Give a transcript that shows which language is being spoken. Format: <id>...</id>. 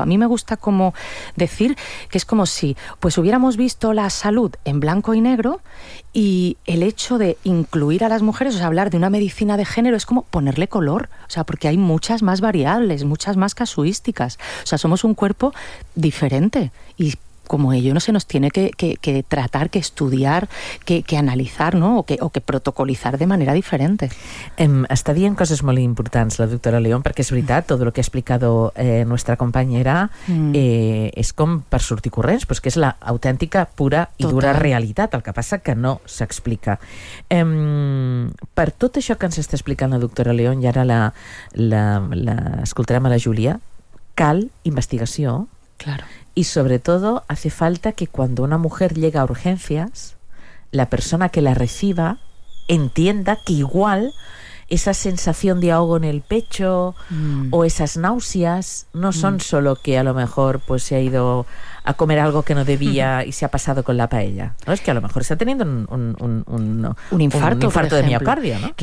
<es>A mí me gusta como decir que es como si pues hubiéramos visto la salud en blanco y negro, y el hecho de incluir a las mujeres, o sea, hablar de una medicina de género es como ponerle color, o sea, porque hay muchas más variables, muchas más casuísticas. O sea, somos un cuerpo diferente y como ello no se nos tiene que tratar, que estudiar, que analizar, ¿no? O que protocolizar de manera diferente.</es> <ca>Està dient coses molt importants la doctora León, perquè és veritat, tot el que ha explicat nuestra companyera és com per sortir corrents, però és que és l'autèntica, pura i dura realitat, el que passa que no s'explica. Per tot això que ens està explicant la doctora León, i ara l'escoltarem a la Júlia, cal investigació.</ca> <es>Claro. Y sobre todo hace falta que cuando una mujer llega a urgencias, la persona que la reciba entienda que igual esa sensación de ahogo en el pecho o esas náuseas no son solo que a lo mejor pues se ha ido a comer algo que no debía y se ha pasado con la paella, ¿no? Es que a lo mejor está teniendo un infarto de miocardio, ¿no?</es>